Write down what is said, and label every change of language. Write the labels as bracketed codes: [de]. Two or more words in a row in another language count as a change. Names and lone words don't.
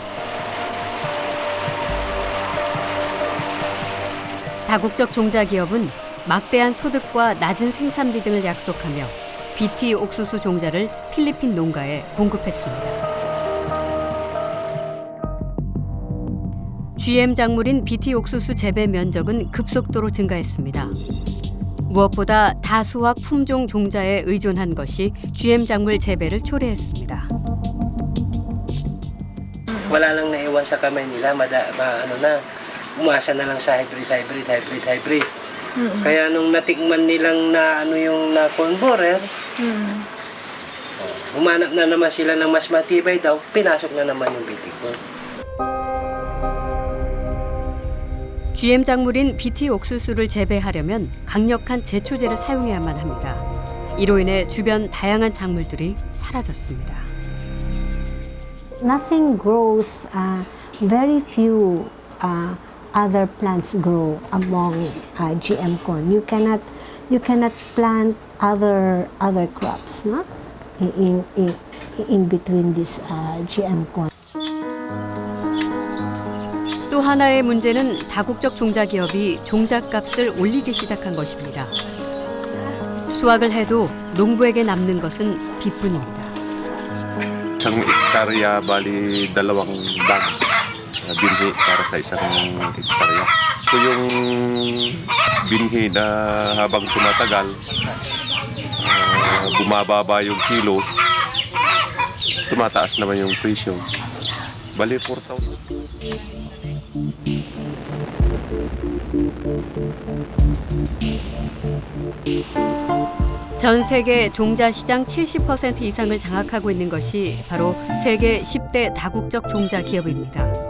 [ko] 다국적 종자 기업은 막대한 소득과 낮은 생산비 등을 약속하며 BT 옥수수 종자를 필리핀 농가에 공급했습니다. GM 작물인 BT 옥수수 재배 면적은 급속도로 증가했습니다. 무엇보다 다수학 품종 종자에 의존한 것이 GM 작물 재배를 초래했습니다. [tl] Wala lang naiwan sa kamay nila, umasa na lang sa hybrid. Kaya nung natikman nilang na yung na [en] corn borer, [tl] humanap na naman sila ng mas matibay daw, pinasok na naman yung [en] BT corn. [ko] GM 작물인 BT 옥수수를 재배하려면 강력한 제초제를 사용해야만 합니다. 이로 인해 주변 다양한 작물들이 사라졌습니다. [en] Nothing grows. Very few other plants grow among GM corn. You cannot plant other crops, no? In between this GM corn. [ko] 또 하나의 문제는 다국적 종자 기업이 종잣값을 올리기 시작한 것입니다. 수확을 해도 농부에게 남는 것은 빚뿐입니다. [tl] Isang hektarya bali 2 bag binhi para sa isang hektarya. Ito yung binhi na habang tumatagal, bumababa yung kilo, tumataas naman yung presyo. Bali 4,000. [ko] 전 세계 종자 시장 70% 이상을 장악하고 있는 것이 바로 세계 10대 다국적 종자 기업입니다.